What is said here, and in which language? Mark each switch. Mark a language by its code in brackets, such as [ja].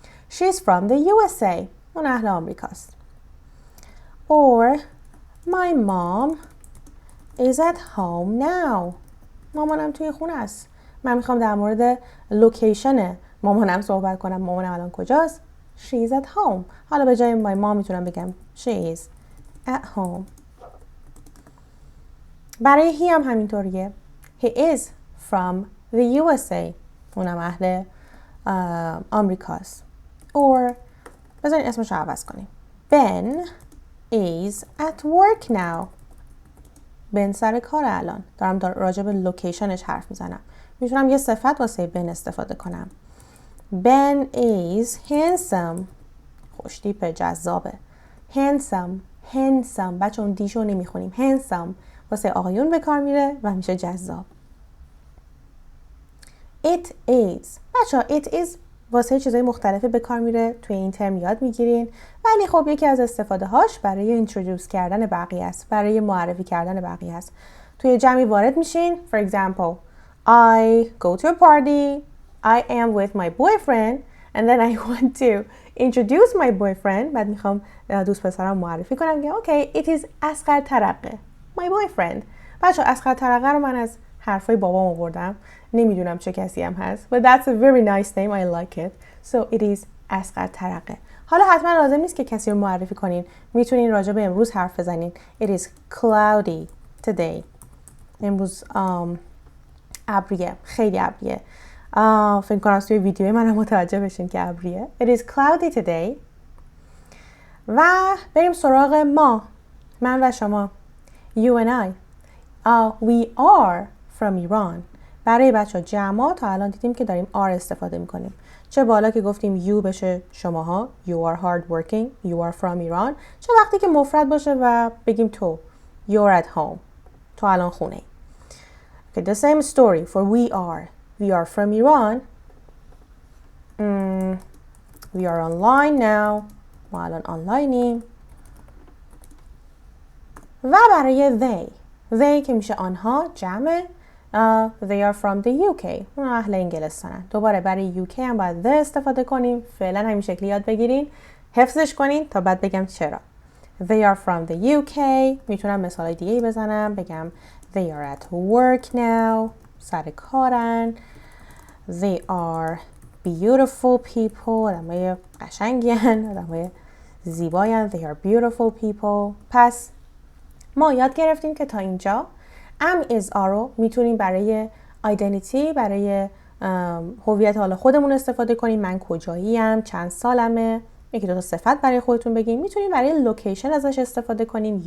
[en] She's from the USA. [fa] اون اهل آمریکاست. [en] Or my mom is at home now. [fa] مامانم توی خونه است. من میخوام در مورد لوکیشن مامانم صحبت کنم. مامانم الان کجاست؟ [en] She's at home. [fa] حالا به جای my mom میتونم بگم [en] she is at home. [fa] برای he هم همینطوریه. [en] He is from the USA. [fa] اونم اهل آمریکاست. Or بذارین اسمش رو عوض کنیم. [en] Ben is at work now. [fa] بن سر کار الان. دارم راجع به لوکیشنش حرف میزنم. میتونم یه صفت واسه بن استفاده کنم. [en] Ben is handsome. [fa] خوشتیپه، جذابه. handsome. بچه اون دیشو نمیخونیم. handsome واسه آقایون به کار میره و میشه جذاب. [en] It is. [fa] بچه it is واسه چیزای مختلفی به کار میره. توی این ترم یاد میگیرین. ولی خب یکی از استفاده هاش برای introduce کردن بقیه است. برای معرفی کردن بقیه است. توی جمعی وارد میشین. [en] For example, I go to a party. I am with my boyfriend. And then I want to introduce my boyfriend. [fa] بعد میخوام دوست پسرم معرفی کنم که [en] okay, it is [fa] اصغر ترقه. [en] My boyfriend. [fa] بچه اصغر ترقه رو من از حرفای بابام آوردم. نمیدونم چه کسی هم هست. [en] But that's a very nice name. I like it. So it is اصغر ترقه. [fa] حالا حتما لازم نیست که کسی رو معرفی کنین. میتونین راجع به امروز حرف بزنین. [en] It is cloudy today. [fa] امروز ابریه. خیلی ابریه. فکر کنم توی ویدیوی منم متوجه بشین که ابریه. [en] It is cloudy today. [fa] و بریم سراغ ما. من و شما. [en] You and I. We are from Iran. [fa] برای بچه ها جمع تا الان دیدیم که داریم are استفاده میکنیم. چه بالا که گفتیم you بشه شماها. [en] You are hard working. You are from Iran. [fa] چه وقتی که مفرد باشه و بگیم تو. [en] You're at home. [fa] تو الان خونه ای. [en] Okay, the same story for we are. We are from Iran. We are online now. [fa] ما الان آنلاینیم. و برای they که میشه آنها جمع. [en] They are from the UK. [fa] اون اهل انگلستانن. دوباره برای UK هم باید the استفاده کنیم. فعلا همین شکلی یاد بگیرین. حفظش کنین تا بعد بگم چرا. [en] They are from the UK. [fa] میتونم مثالای دیگه بزنم. بگم [en] they are at work now. [fa] سر کارن. [en] They are beautiful people. [fa] آدمای قشنگی هن. آدمای زیبایی هن. [en] They are beautiful people. [fa] پس ما یاد گرفتیم که تا اینجا am is are رو میتونیم برای identity، برای هویت حال خودمون استفاده کنیم. من کجاییم، چند سالمه، یکی دو تا صفت برای خودتون بگیم. میتونیم برای لوکیشن ازش استفاده کنیم.